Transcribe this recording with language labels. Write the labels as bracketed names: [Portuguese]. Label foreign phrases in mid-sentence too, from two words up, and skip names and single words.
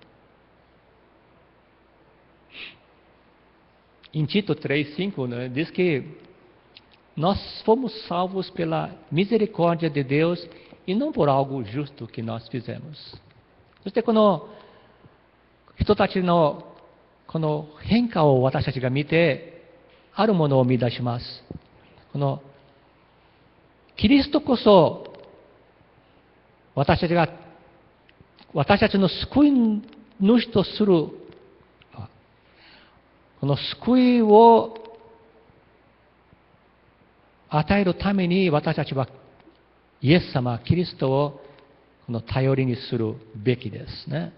[Portuguese] Em Tito 3:5, né, diz que nós fomos salvos pela misericórdia de Deus e não por algo justo que nós fizemos. [Japanese] そしてこの人たちのこの変化を私たちが見て、あるものを見出します。このキリストこそ私たちの救い主とするこの救いを与えるために私たちはイエス様、キリストをこの頼りにするべきですね。